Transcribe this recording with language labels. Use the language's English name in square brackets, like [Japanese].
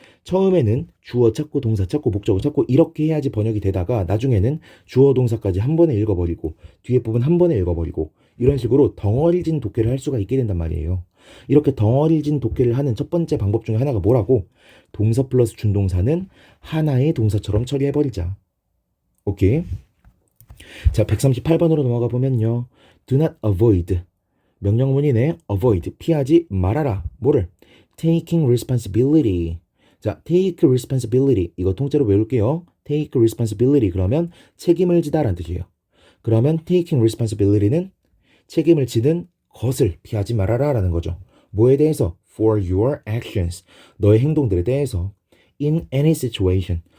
[Korean] 처음에는 주어 찾고 동사 찾고 목적어 찾고 이렇게 해야지 번역이 되다가 나중에는 주어 동사까지 한 번에 읽어버리고 뒤에 부분 한 번에 읽어버리고 이런 식으로 덩어리진 독해를 할 수가 있게 된단 말이에요. 이렇게 덩어리진 독해를 하는 첫 번째 방법 중에 하나가 뭐라고? 동사 플러스 준동사는 하나의 동사처럼 처리해버리자. 오케이? 자, 138번으로 넘어가 보면요. [English] Do not avoid. [Korean] 명령문이네. [English] avoid. [Korean] 피하지 말아라. 뭐를? [English] Taking responsibility. 자, take responsibility. [Korean] 이거 통째로 외울게요. [English] take responsibility. [Korean] 그러면 책임을 지다 라는 뜻이에요. 그러면 [English] taking responsibility [Korean] 는 책임을 지는 것을 피하지 말아라 라는 거죠. 뭐에 대해서? [English] For your actions. [Korean] 너의 행동들에 대해서. [English] In any situation.